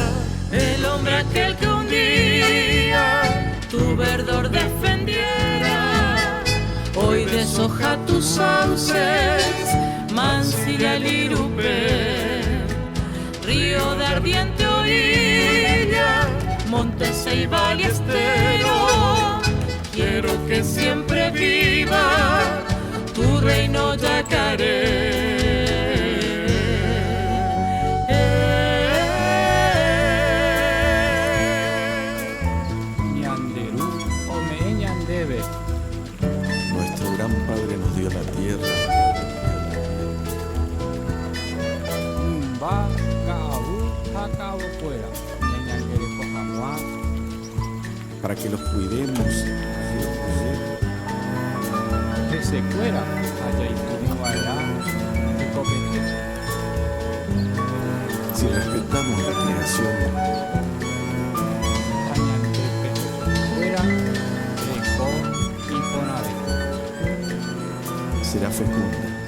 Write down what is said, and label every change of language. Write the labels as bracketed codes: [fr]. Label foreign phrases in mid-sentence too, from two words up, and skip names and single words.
[es] El hombre aquel que un día tu verdor defendiera, hoy deshoja tus sauces, mansilla el Irupé, río de ardiente orilla, monte, ceiba y estero. Quiero que siempre viva tu reino yacaré. [gn] Ñanderu ome ñandeve. [es] Nuestro gran Padre nos dio la tierra, [gn] Mymba ka'avy ha ka'avokuéra ñañangereko hag̃ua [es] para que los cuidemos [gn] hesekuéra ha jaipuruva'erã hekopetépe. [es] si respetamos la creación. [gn] Ha ñande pehekuéra reko iporãvéta. [es] Será fecunda.